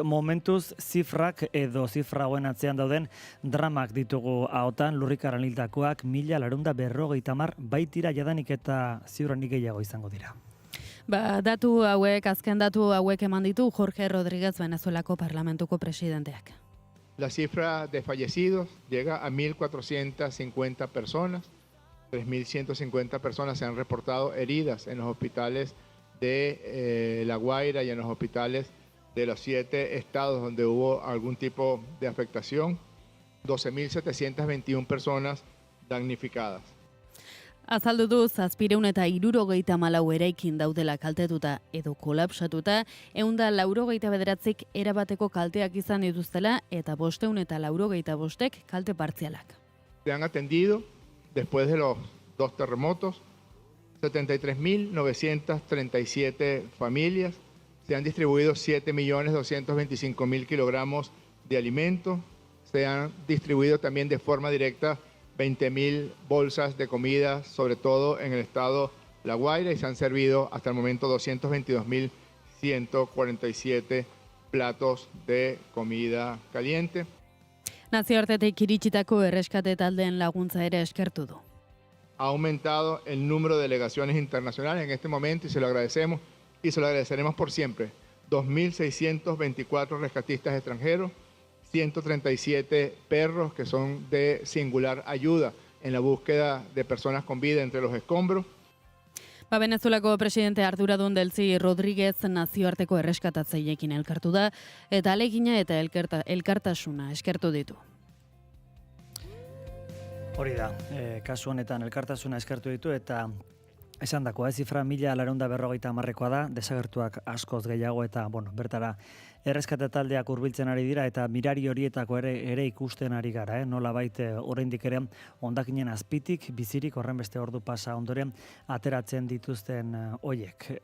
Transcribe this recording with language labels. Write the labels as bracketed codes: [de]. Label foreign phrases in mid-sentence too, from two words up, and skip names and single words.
[eu] Momentuz zifrak edo zifra hauen atzean dauden dramak ditugu ahotan, lurrikaran hildakoak 1.450 baitira jadanik eta ziurrenik gehiago izango dira. Datu hauek, azken datu hauek eman ditu Jorge Rodríguez Venezuelako parlamentuko presidenteak. [es] La cifra de fallecidos llega a 1.450 personas. 3.150 personas se han reportado heridas en los hospitales de La Guaira y en los hospitales de los 7 estados donde hubo algún tipo de afectación. 12.721 personas damnificadas. [eu] Azaldu du 774 eraikin daudela kaltetuta edo kolapsatuta, 189 erabateko kalteak izan dituztela eta 585 kalte partzialak. [es] Se han atendido, después de los 2 terremotos, 73.937 familias, se han distribuido 7.225.000 kilogramos de alimentos, se han distribuido también de forma directa 20.000 bolsas de comida, sobre todo en el estado La Guaira, y se han servido hasta el momento 222.147 platos de comida caliente. [eu] Nazioartetik iritsitako erreskate taldeen laguntza ere eskertu du. [es] Ha aumentado el número de delegaciones internacionales en este momento y se lo agradecemos y se lo agradeceremos por siempre. 2.624 rescatistas extranjeros, 137 perros que son de singular ayuda en la búsqueda de personas con vida entre los escombros. [eu] Venezuelako presidente arduradun Delcy Rodríguez nazioarteko erreskatatzaiekin elkartu da eta alegina eta elkartasuna eskertu ditu. Hori da, kasu honetan elkartasuna eskertu ditu eta esandako, zifra 1.450 da, desagertuak askoz gehiago eta, bertara erreskate taldeak hurbiltzen ari dira eta mirari horietako ere ikusten ari gara, nolabait oraindik ere hondakinen azpitik, bizirik horren beste ordu pasa ondoren ateratzen dituzten hoiek.